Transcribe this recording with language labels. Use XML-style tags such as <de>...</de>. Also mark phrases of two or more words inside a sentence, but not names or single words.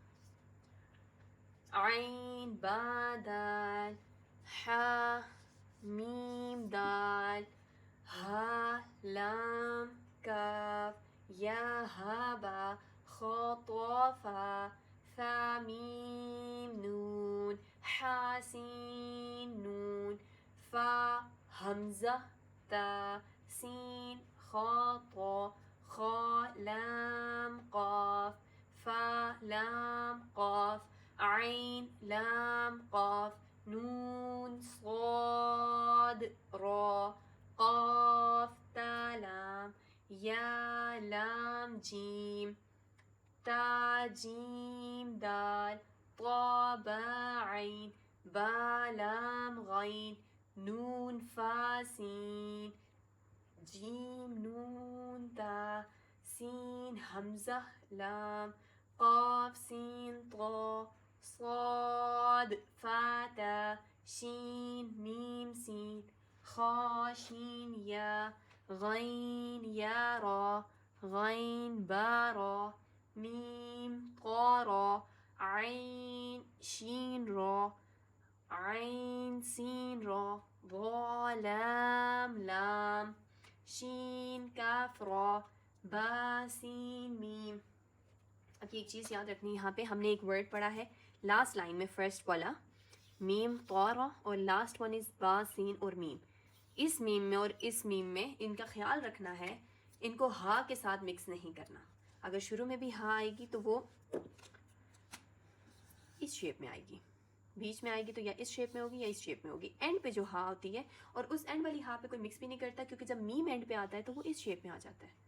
<ur>عین با دال ہا میم دال ہا لام کاف یا ہا با خا طا فا فا میم نون حا سین نون فا حمزہ تا سین خا طا خا لام قاف فا لام قاف عین لام قاف نون صاد را قاف تا لام یا لام جیم تا جیم دال طا با عین با لام غین نون فا سین جیم نون تا سین حمزہ لام قاف سین طا صاد فا تا شین میم سین خا شین یا غین یا را غین با را میم قا را عین شین را عین سین را ضا لام لام شین کاف را با سین میم. اب ایک چیز یاد رکھنی، یہاں پہ ہم نے ایک ورڈ پڑھا ہے</ur> <en>last line</en> <ur>میں، فرسٹ والا میم طارا اور</ur> <en>last one is</en> <ur>با سین اور میم. اس میم میں اور اس میم میں ان کا خیال رکھنا ہے، ان کو ہا کے ساتھ مکس نہیں کرنا. اگر شروع میں بھی ہا آئے گی تو وہ اس شیپ میں آئے گی، بیچ میں آئے گی تو یا اس شیپ میں ہوگی یا اس شیپ میں ہوگی. اینڈ پہ جو ہا ہوتی ہے اور اس اینڈ والی ہا پہ کوئی مکس بھی نہیں کرتا، کیونکہ جب میم اینڈ پہ آتا ہے تو وہ اس شیپ میں آ جاتا ہے.</ur>